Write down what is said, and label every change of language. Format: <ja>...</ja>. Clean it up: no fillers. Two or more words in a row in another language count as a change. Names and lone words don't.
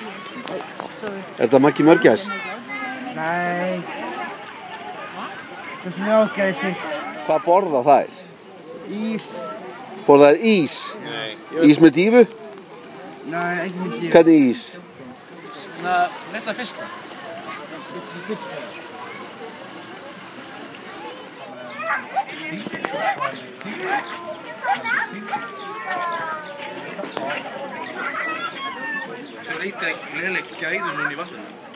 <is>Er þetta Maggi Mörgæs?</is> <da>Nej. Det er snøgæse.</da> <is>Hvað borða þær?</is> <da>Is.</da> <is>Borða þær ís? Nei. Ís með dífu?</is> <da>Nej, ikke med dyr.</da> <is>Hvernig ís? Svona litla fiska. Svo léleg gæði núna í vatninu.</is>